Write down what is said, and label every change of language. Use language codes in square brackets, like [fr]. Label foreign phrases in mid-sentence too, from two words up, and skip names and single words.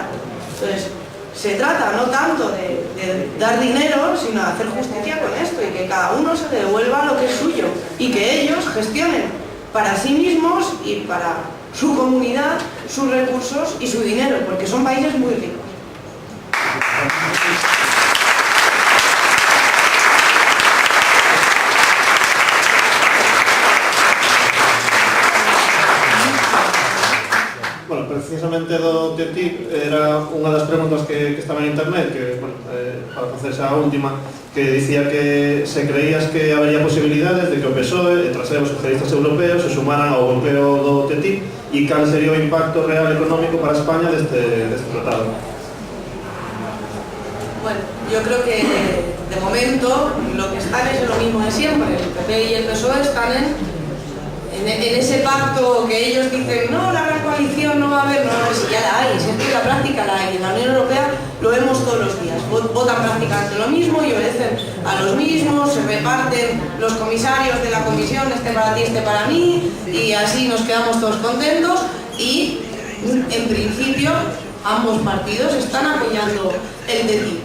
[es] Entonces, se trata no tanto de dar dinero, sino de hacer justicia con esto y que cada uno se devuelva lo que es suyo y que ellos gestionen para sí mismos y para su comunidad sus recursos y su dinero, porque son países muy ricos. [gl] Bueno, precisamente do TTIP era unha das preguntas que estaba en internet, que, bueno, para facer esa última, que dicía que se creías que habería posibilidades de que o PSOE e traseros socialistas europeos se sumaran ao bloqueo do TTIP e cal sería o impacto real económico para España deste tratado. [es] Bueno, yo creo que de momento lo que están es lo mismo de siempre. El PP y el PSOE están en ese pacto que ellos dicen, no, la gran coalición no va a haber, no, si ya la hay, si es que en la práctica la hay. En la Unión Europea lo vemos todos los días, votan prácticamente lo mismo y obedecen a los mismos, se reparten los comisarios de la comisión, este para ti, este para mí, y así nos quedamos todos contentos y en principio ambos partidos están apoyando el TTIP.